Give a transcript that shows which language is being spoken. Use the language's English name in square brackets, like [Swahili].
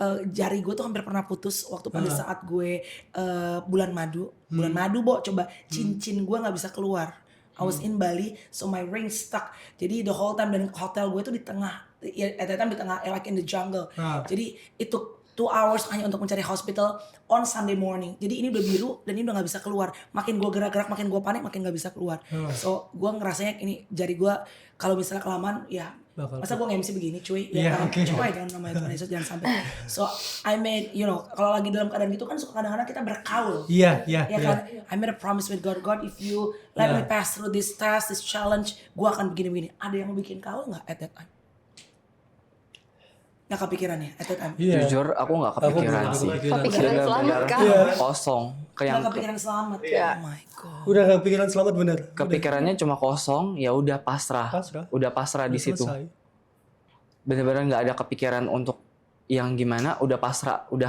[Indonesian] Jari gue tuh hampir pernah putus waktu pada saat gue bulan madu, Bo, coba cincin gue nggak bisa keluar. [English] I was in Bali, so my ring stuck. [Indonesian] Jadi [English] the whole time, [Indonesian] dan hotel gue tuh di tengah, [English] at that time [Indonesian] di tengah, [English] like in the jungle. [Indonesian] Jadi itu 2 hours hanya untuk mencari hospital [English] on Sunday morning. [Indonesian] Jadi ini udah biru dan ini udah nggak bisa keluar. Makin gue gerak-gerak, makin gue panik, makin nggak bisa keluar. So gue ngerasanya ini jari gue kalau misalnya kelamaan ya. Masa gue nge-MC begini cuy. Iya, Kan? oke. Coba jangan namanya Tuhan Yesus, jangan sampai. [English] So I made, [Indonesian] kalau lagi dalam keadaan gitu kan suka kadang-kadang kita berkaul. Iya. Ya kan, [English] I made a promise with God. God, if you let me pass through this test, this challenge, [Indonesian] gue akan begini-begini. Ada yang mau bikin kaul nggak [English] at that time? [Indonesian] Nggak kepikiran ya [English] at that time? [Indonesian] Iya. Jujur aku nggak kepikiran belum sih. kepikiran. Kepikiran selamat kan? Kosong. Kayak Nggak kepikiran selamat. Iya. [English] Oh my God. [Indonesian] Udah gak kepikiran selamat bener. kepikirannya cuma kosong, ya udah pasrah. Pasrah. Udah pasrah di situ. Selesai. Bener-bener nggak ada kepikiran untuk yang gimana, udah pasrah.